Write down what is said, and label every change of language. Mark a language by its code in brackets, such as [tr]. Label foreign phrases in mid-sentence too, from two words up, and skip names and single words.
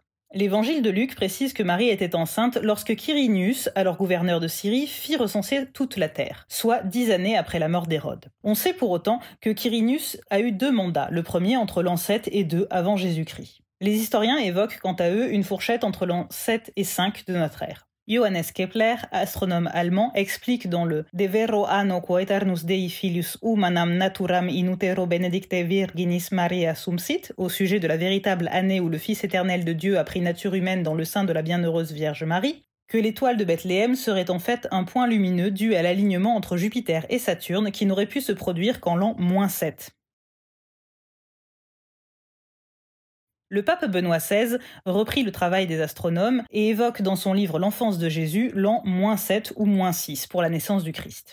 [fr] L'évangile de Luc précise que Marie était enceinte lorsque Quirinius, alors gouverneur de Syrie, fit recenser toute la terre, soit 10 années après la mort d'Hérode. On sait pour autant que Quirinius a eu 2 mandats, le premier entre l'an 7 et 2 avant Jésus-Christ. Les historiens évoquent quant à eux une fourchette entre l'an 7 et 5 de notre ère. Johannes Kepler, astronome allemand, explique dans le De vero anno quaeternus Dei filius humanam naturam in utero benedicte virginis Maria sumsit, au sujet de la véritable année où le Fils éternel de Dieu a pris nature humaine dans le sein de la bienheureuse Vierge Marie, que l'étoile de Bethléem serait en fait un point lumineux dû à l'alignement entre Jupiter et Saturne qui n'aurait pu se produire qu'en l'an -7. Le pape Benoît XVI reprit le travail des astronomes et évoque dans son livre L'enfance de Jésus l'an -7 ou -6 pour la naissance du Christ.